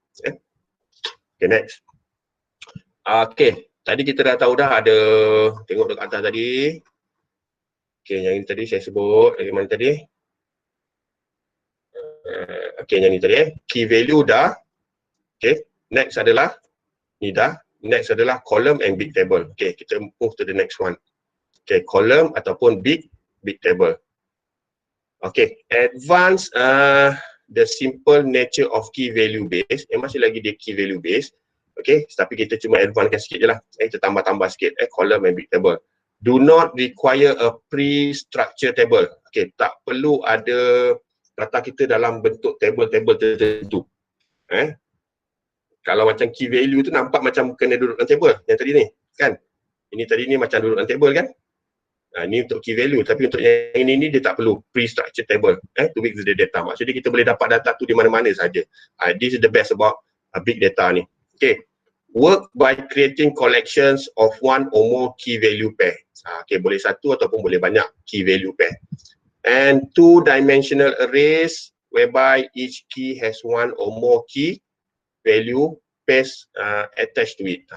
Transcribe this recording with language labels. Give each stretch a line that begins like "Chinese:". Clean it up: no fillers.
Malay: Okay, next. Okay, tadi kita dah tahu dah ada, tengok dekat atas tadi. Okay, yang ini tadi saya sebut, yang mana tadi? Okay, yang ini tadi key value dah. Okay, next adalah ni dah.
English: Next adalah column and big table. Okay, kita move to the next one. Okay, column ataupun big table. Okay, advance the simple nature of key value base.
Malay: Masih lagi dia key value base. Okay, tapi kita cuma advancekan sikit je lah. Kita tambah-tambah sikit. Column and big table.
English: Do not require a pre-structured table.
Malay: Okay, tak perlu ada data kita dalam bentuk table-table tertentu. Kalau macam key value tu nampak macam kena duduk dalam table yang tadi ni, kan? Ini tadi ni macam duduk dalam table kan? Ni untuk key value, tapi untuk yang ini dia tak perlu
English: pre-structured table to mix the data.
Malay: Maksudnya kita boleh dapat data tu di mana-mana saja.
English: This is the best about big data
Malay: ni. Okay.
English: Work by creating collections of one or more key value pair.
Malay: Okay, boleh satu ataupun boleh banyak key value pair.
English: And two-dimensional arrays whereby each key has one or more key value pairs attached to it.